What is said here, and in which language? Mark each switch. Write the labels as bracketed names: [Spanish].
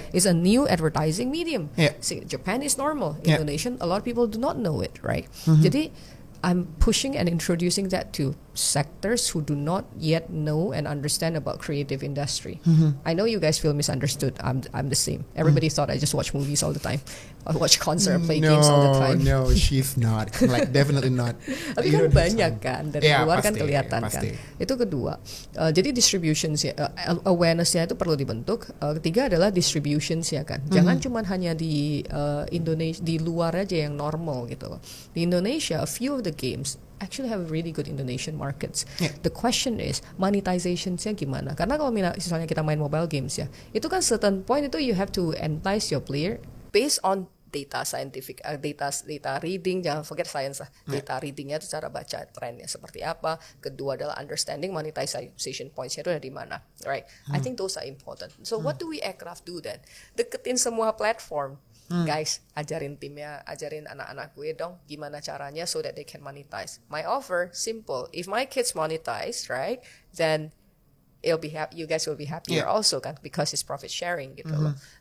[English] It's a new advertising medium. See, Japan is normal, Indonesia, a lot of people do not know it, right? Jadi I'm pushing and introducing that to sectors who do not yet know and understand about creative industry. I know you guys feel misunderstood. I'm the same. Everybody thought I just watch movies all the time. I watch concert, play games all the time. No, she's not. Like definitely not. [Indonesian] Tapi kan banyak kan dari luar kan kelihatan kan. Itu kedua. Jadi distributions ya, awareness-nya itu perlu dibentuk. Ketiga adalah distributions ya kan. Jangan cuma hanya di Indonesia, di luar aja yang normal gitu loh. [English] Di Indonesia, a few of the games actually have really good Indonesian markets. The question is monetization-nya gimana? [Indonesian] Karena kalau misalnya kita main [English] mobile games [Indonesian] ya, itu kan [English] certain point itu you have to entice your player based on data scientific, data reading, [Indonesian] jangan [English] forget science lah. [Indonesian] Data readingnya itu cara baca trennya seperti apa. Kedua adalah [English] understanding monetization points- [Indonesian] nya itu ada di mana, right? [English] I think those are important. So what do we aircraft do then? [Indonesian] Deketin semua platform. Guys, ajarin timnya, ajarin anak-anak gue dong gimana caranya [English] so that they can monetize. My offer simple. If my kids monetize, right, then it'll be you guys will be happier also kan, because it's profit sharing [Indonesian] gitu loh.